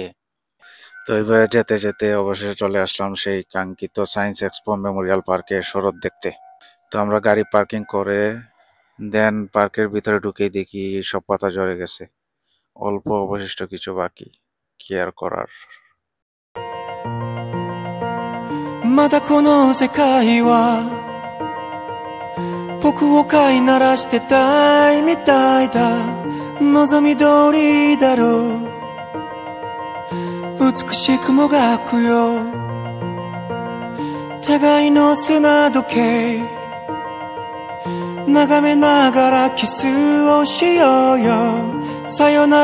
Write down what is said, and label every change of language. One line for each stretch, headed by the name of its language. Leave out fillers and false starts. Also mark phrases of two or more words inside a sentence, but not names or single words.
Bangla: তো এইভাবে যেতে যেতে অবশেষে চলে আসলাম সেই কাঙ্ক্ষিত সায়েন্স এক্সপো মেমোরিয়াল পার্কে শরৎ দেখতে। তো আমরা গাড়ি পার্কিং করে দেন পার্কের ভিতরে ঢুকেই দেখি সব পাতা ঝরে গেছে, অল্প অবশিষ্ট কিছু বাকি, কি আর করার।
Japanese: まだこの世界は僕を飼いならしてたいみたいだ望み通りだろう美しくもがくよ互いの砂時計眺めながらキスをしようよさよなら